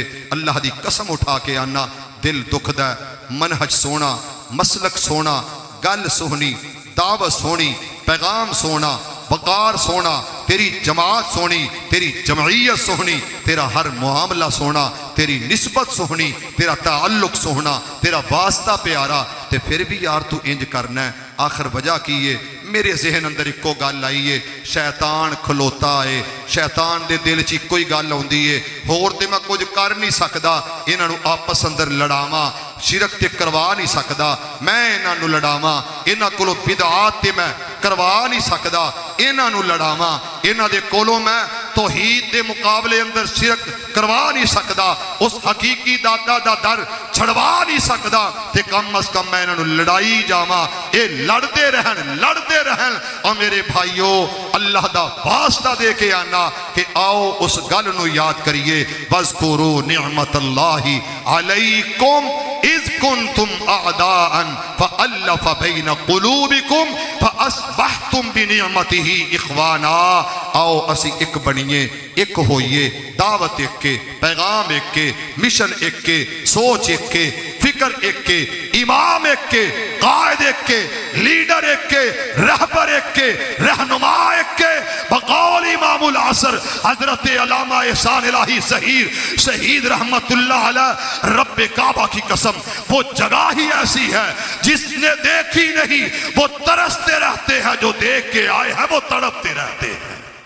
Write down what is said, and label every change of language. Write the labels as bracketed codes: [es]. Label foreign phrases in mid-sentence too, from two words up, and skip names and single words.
[pa] اللہ دی قسم اٹھا کے آنا دل دکھ دا. منہج سونا، مسلک سونا، گل سونی، دعوت سونی، پیغام سونا، وقار سونا، تیری جماعت سونی، تیری جمعیت سونی، تیرا ہر معاملہ سونا، تیری نسبت سونی، تیرا تعلق سونا، تیرا واسطہ پیارا. تے پھر بھی یار تو انج کرنا ہے. آخر وجہ کیے میرے ذہن اندر ایکو گل آئیے شیطان کھلوتا ہے. شیطان دے دل چ کوئی گل ہوندی ہے ہور تے میں کچھ کر نہیں سکدا. انہاں نو آپس اندر لڑاواں شرک تے کروا نہیں سکدا. میں انہاں نو لڑاواں انہاں کولو بدعات تے میں کروا نہیں سکدا. انہاں نو لڑاواں انہاں دے کولو میں توحید دے مقابلے اندر شرک کروا نہیں سکدا. اس حقیقی دادا دا در چھڑوا نہیں سکدا. تے کم از کم میں انہاں نو لڑائی جاواں. اے لڑتے رہن. اور میرے بھائیو اللہ دا واسطہ دے کے آنا کہ آؤ اس گل نو یاد کریے. [ar] وَاذْكُرُوا نِعْمَةَ اللَّهِ عَلَيْكُمْ اِذْ كُنْتُمْ أَعْدَاءً فَأَلَّفَ بَيْنَ قُلُوبِكُمْ فَأَصْبَحْتُمْ بِنِعْمَتِهِ إِخْوَانًا. [pa] آؤ اسی ایک بنیے، ایک ہوئیے. دعوت ایک کے، پیغام ایک کے، مشن ایک کے، سوچ ایک کے، فکر ایک کے، امام ایک کے، قائد ایک کے، لیڈر ایک کے، رہبر ایک کے، رہنما ایک کے. [ur] بقول امام العصر حضرت علامہ احسان الہی ظہیر شہید رحمت اللہ علیہ، رب کعبہ کی قسم وہ جگہ ہی ایسی ہے جس نے دیکھی نہیں وہ ترستے رہتے ہیں، جو دیکھ کے آئے ہیں وہ تڑپتے رہتے ہیں.